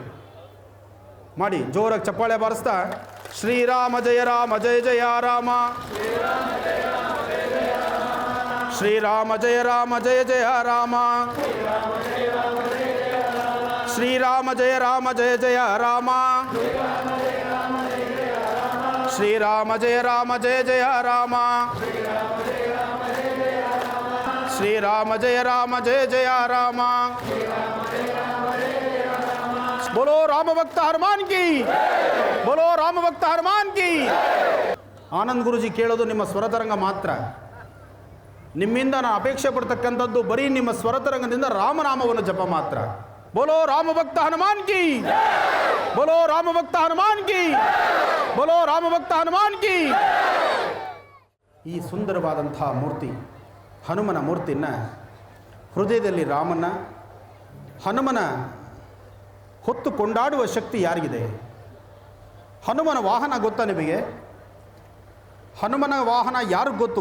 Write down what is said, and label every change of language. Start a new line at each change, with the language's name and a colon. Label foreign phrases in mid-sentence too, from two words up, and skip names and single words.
Kannada: ಮಾಡಿ ಜೋರಾಗಿ ಚಪ್ಪಾಳೆ ಬಾರಿಸ್ತಾ,
Sanskrit: ಶ್ರೀರಾಮ ಜಯ ರಾಮ ಜಯ ಜಯ ರಾಮ, ಶ್ರೀರಾಮ ಜಯ ರಾಮ ಜಯ ಜಯ ರಾಮ, ಶ್ರೀರಾಮ ಜಯ ರಾಮ ಜಯ ಜಯ ರಾಮ, ಶ್ರೀರಾಮ ಜಯ ರಾಮ ಜಯ ಜಯ ರಾಮ, ಶ್ರೀರಾಮ ಜಯ ರಾಮ ಜಯ ಜಯ ರಾಮ.
Hindi: बोलो राम भक्त हनुमान की, बोलो राम भक्त हनुमान की.
Kannada: ಆನಂದ್ ಗುರುಜಿ ಕೇಳೋದು ನಿಮ್ಮ ಸ್ವರತರಂಗ ಮಾತ್ರ. ನಿಮ್ಮಿಂದ ನಾನು ಅಪೇಕ್ಷೆ ಪಡ್ತಕ್ಕಂಥದ್ದು ಬರೀ ನಿಮ್ಮ ಸ್ವರತರಂಗದಿಂದ ರಾಮನಾಮವನ್ನು ಜಪ ಮಾತ್ರ.
Hindi: बोलो राम भक्त हनुमान की, बोलो राम भक्त हनुमान की, बोलो राम भक्त हनुमान की.
Kannada: ಈ ಸುಂದರವಾದಂಥ ಮೂರ್ತಿ ಹನುಮನ ಮೂರ್ತಿನ ಹೃದಯದಲ್ಲಿ ರಾಮನ, ಹನುಮನ ಹೊತ್ತು ಕೊಂಡಾಡುವ ಶಕ್ತಿ ಯಾರಿಗಿದೆ? ಹನುಮನ ವಾಹನ ಗೊತ್ತಾ ನಿಮಗೆ? ಹನುಮನ ವಾಹನ ಯಾರಿಗೆ ಗೊತ್ತು?